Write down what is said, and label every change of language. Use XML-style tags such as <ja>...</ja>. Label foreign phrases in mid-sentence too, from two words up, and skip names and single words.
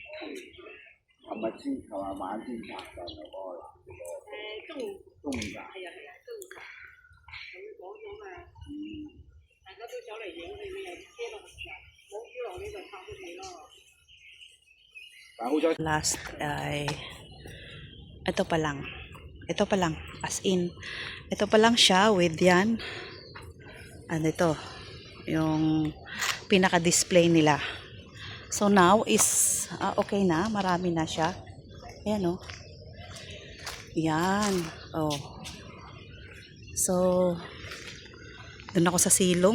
<yue>琴日晚先拆㗎嗰個。中午㗎。係啊，中午咁講咗嘛。大家都走嚟影佢，佢又遮落嚟，冇雨落呢就拆咗佢咯。但好彩。</yue> <tl>Last ay ito pa lang. Ito pa lang,</tl> <en>as in.</en> <tl>Ito pa lang siya with yan. Ano ito? Yung pinaka-display nila.</tl> <en>So now is okay na.</en> <tl>Marami na siya. Ayan, oh. Yan. Oh. So, doon ako sa silong.</tl>